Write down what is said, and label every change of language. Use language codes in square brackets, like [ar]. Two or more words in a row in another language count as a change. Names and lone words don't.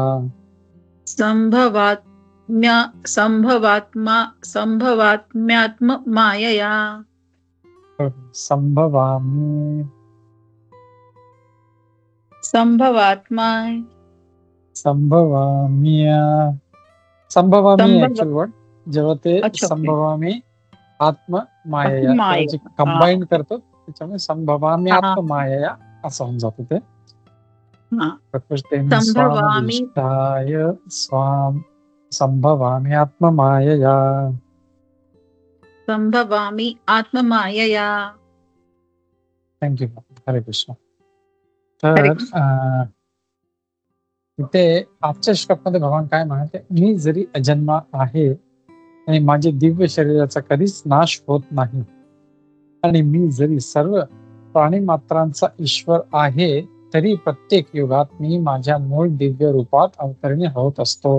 [sa] संभवात्म्यात्ममायया संभवामि संभवात्मा संभवाम्य संभवामी संभव [en] actual word [mr] जेव्हा ते अच्छा, ओके. [sa] संभवामी आत्ममायया माया. [mr] जे कंबाईन करतो त्याच्यामुळे संभवामी हा. आत्ममायया असं होऊन जातं ते हा. [sa] प्रकृतिं संभवामि. स्वामधिष्ठाय स्वाम संभवामी आत्ममायया संभवामि आत्ममायया. [en] thank you हरे कृष्ण. [mr] हरे तर कृष्ण. इथे आजच्या श्लोकमध्ये भगवान काय म्हणते, मी जरी अजन्मा आहे आणि माझे दिव्य शरीराचा कधीच नाश होत नाही आणि मी जरी सर्व प्राणी मात्रांचा ईश्वर आहे तरी प्रत्येक युगात मी माझ्या मूळ दिव्य रूपात अवतरणी होत असतो.